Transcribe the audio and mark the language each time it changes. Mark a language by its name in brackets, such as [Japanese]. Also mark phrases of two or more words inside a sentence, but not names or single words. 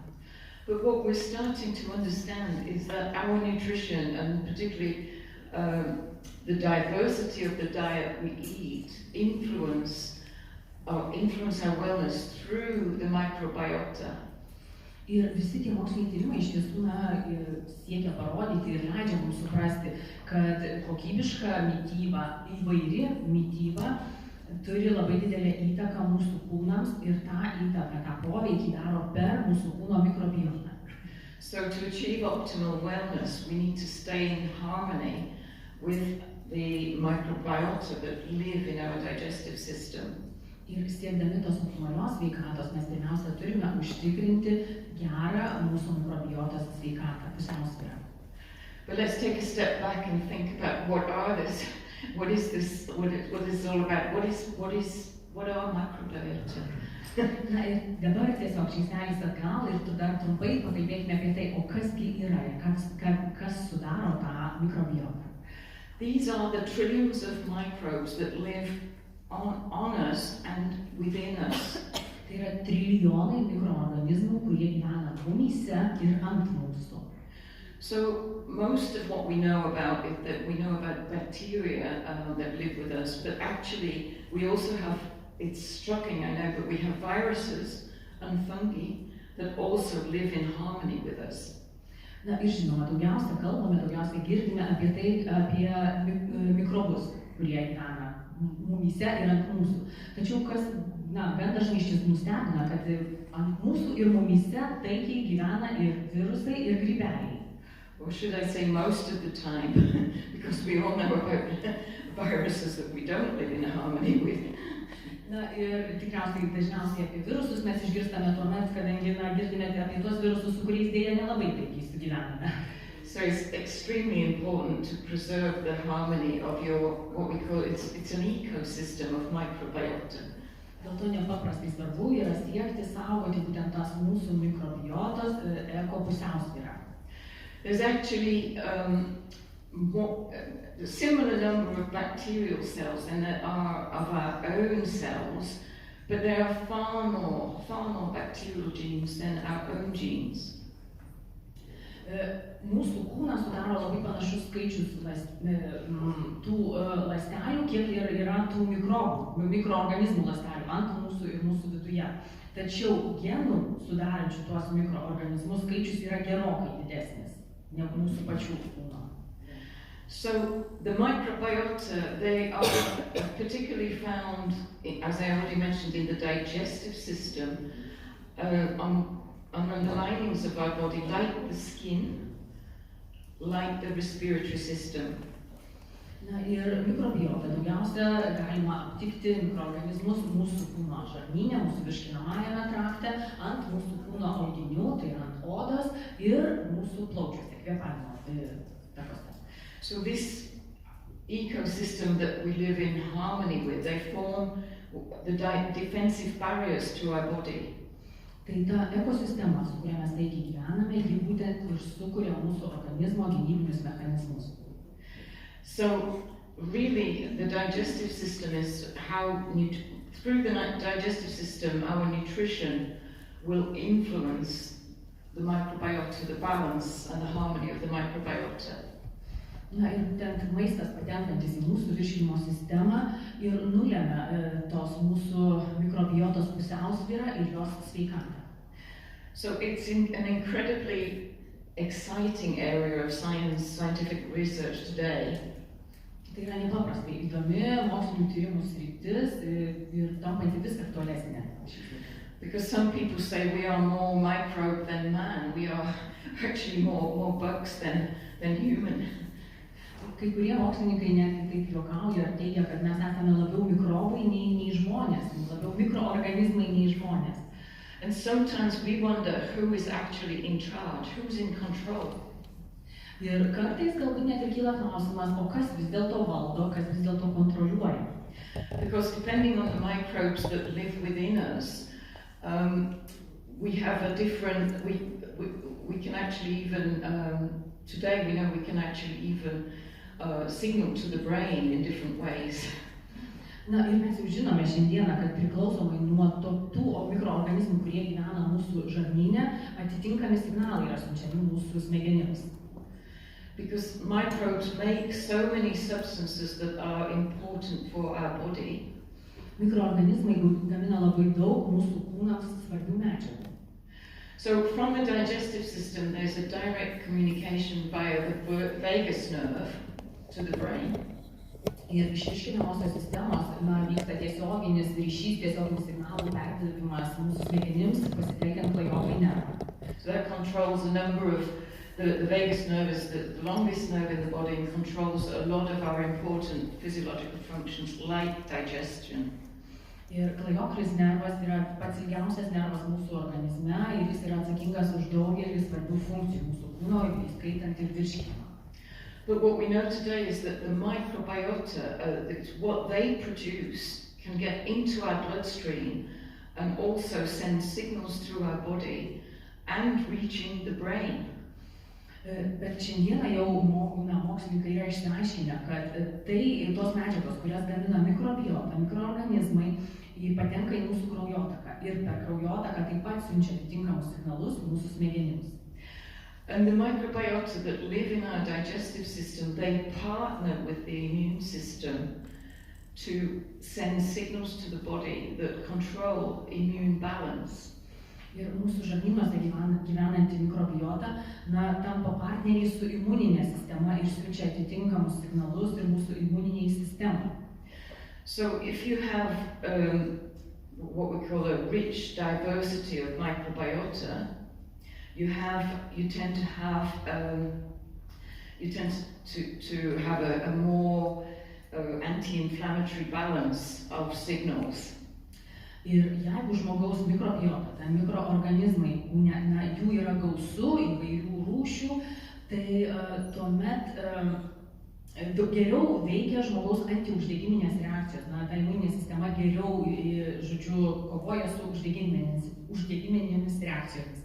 [English] But what we're starting to understand is that our nutrition, and particularly the diversity of the diet we eat, influence our wellness through the microbiota. [Lithuanian] Ir visi tie moksliniai tyrimai iš tiesų siekia parodyti ir leidžia mums suprasti, kad kokybiška mityba, įvairi mityba turi labai didelę įtaką mūsų kūnams ir tą įtaką, tą poveikį daro per mūsų kūno mikrobiotą. [English] So to achieve optimal wellness, we need to stay in harmony with the microbiota that live in our digestive system. [Lithuanian] Ir siekdami tos optimalios sveikatos mes pirmiausia turime užtikrinti gerą mūsų mikrobiotos sveikatą, pusiausvyrą. [English] But let's take a step back and think about what is this all about? What are microbiota? [Lithuanian] Na ir dabar tiesiog žingsnelis atgal ir dar trumpai pakalbėkime apie tai, o kasgi yra ir kas sudaro tą mikrobiotą. [English] These are the trillions of microbes that live on us and within us. [Lithuanian] Tai yra trilijonai mikroorganizmų, kurie gyvena mumyse ir ant mūsų. [English] So most of what we know about is that we know about bacteria that live with us, but actually we also have, it's shocking I know, but we have viruses and fungi that also live in harmony with us. [Lithuanian] Na ir žinoma, daugiausia girdime apie tai, apie mikrobus, kurie gyvena mumyse ir ant mūsų. Tačiau kas, gan dažnai iš tiesų nustebina, kad ant mūsų ir mumyse taikiai gyvena ir virusai, ir grybeliai. [English] Or should I say most of the time, because we all know about viruses that we don't live in harmony with. [Lithuanian] Na ir tikriausiai dažniausiai apie virusus mes išgirstame tuomet, kadangi girdime apie tuos virusus, su kuriais dėja nelabai taikiai sugyvename. [English] So it's extremely important to preserve the harmony of your, what we call, it's an ecosystem of microbiota. [Lithuanian] Dėl to nepaprastai svarbu yra siekti saugoti būtent tas mūsų mikrobiotos ekopusiausvyrą. [English] There's actually a similar number of bacterial cells than there are of our own cells, but there are far more bacterial genes than our own genes. [Lithuanian] Mūsų kūną sudaro labai panašus skaičius tų ląstelių, kiek yra tų mikroorganizmų ląstelių ant mūsų ir mūsų viduje. Tačiau genų sudarančių tuos mikroorganizmus skaičius yra gerokai didesnis negu mūsų pačių kūno. [English] So the microbiota, they are particularly found, as I already mentioned, in the digestive system, on the linings of our body, like the skin, like the respiratory system. [Lithuanian] Na ir mikrobiotą daugiausia galima aptikti mikroorganizmus mūsų kūno žarnyne, mūsų virškinamajame trakte, ant mūsų kūno audinių, tai ant odos ir mūsų plaučiuose, kvėpavimo takuose. [English] So this ecosystem that we live in harmony with, they form the defensive barriers to our body. [Lithuanian] Tai ta ekosistema, su kuria mes taikiai gyvename, ji būtent ir sukuria mūsų organizmo gynybinius mechanizmus. [English] So really the digestive system is how, through the digestive system, our nutrition will influence the microbiota, the balance and the harmony of the microbiota. [Lithuanian] Na ir būtent maistas patenkantis į mūsų virškinimo sistemą ir nulemia tos mūsų mikrobiotos pusiausvyrą ir jos sveikatą. [English] So it's an incredibly exciting area of scientific research today. [Lithuanian] Tai yra nepaprastai įdomi mokslinių tyrimų sritis ir tampanti vis aktualesnė. [English] Because some people say we are more microbe than man, we are actually more bugs than human. [Lithuanian] Kai kurie mokslininkai netgi taip juokauja ir teigia, kad mes esame labiau mikrobai nei žmonės, labiau mikroorganizmai nei žmonės. [English] And sometimes we wonder who is actually in charge, who's in control. [Lithuanian] Ir kartais galbūt net ir kyla klausimas, o kas vis dėlto valdo, kas vis dėlto kontroliuoja. [English] Because depending on the microbes that live within us, we have a different, we can actually even, today we know we can actually even signal to the brain in different ways. [Lithuanian] Na ir mes jau žinome šiandieną, kad priklausomai nuo tų mikroorganizmų, kurie gyvena mūsų žarnyne, atitinkami signalai yra siunčiami mūsų smegenims. [English] Because microbes make so many substances that are important for our body. [Lithuanian] Mikroorganizmai gamina labai daug mūsų kūnams svarbių medžiagų. [English] So from the digestive system there's a direct communication via the vagus nerve to the brain. [Lithuanian] Ir iš virškinamosios sistemos vyksta tiesioginis ryšys, tiesioginis signalų perdavimas mūsų smegenims pasitelkiant klajoklinį nervą. [English] So that controls a number of the vagus nerve is the longest nerve in the body and controls a lot of our important physiological functions like digestion. [Lithuanian] Ir klajoklis nervas yra pats ilgiausias nervas mūsų organizme ir jis yra atsakingas už daugelį svarbių funkcijų mūsų kūno, įskaitant ir virškinimą. [English] But what we know today is that the microbiota, what they produce, can get into our bloodstream and also send signals through our body and reaching the brain. [Lithuanian] Bet šiandieną jau mokslininkai yra išsiaiškinę, kad tos medžiagos, kurias gamina mikrobiota, mikroorganizmai, patenka į mūsų kraujotaką ir per kraujotaką taip pat siunčia atitinkamus signalus mūsų smegenims. [English] And the microbiota that live in our digestive system, they partner with the immune system to send signals to the body that control immune balance. [Lithuanian] Ir mūsų žarnynuose gyvenanti mikrobiota tampa partneriai su imuninė sistema ir siunčia atitinkamus signalus ir mūsų imuniniai sistemai. [English] So if you have what we call a rich diversity of microbiota, you tend to have a more anti-inflammatory balance of signals. [Lithuanian] Ir jeigu žmogaus mikrobiota, mikroorganizmai, jų yra gausu, įvairių rūšių, tai tuomet geriau veikia žmogaus antiuždegiminės reakcijos. Ta imuninė sistema geriau, kovoja su uždegiminėmis reakcijomis.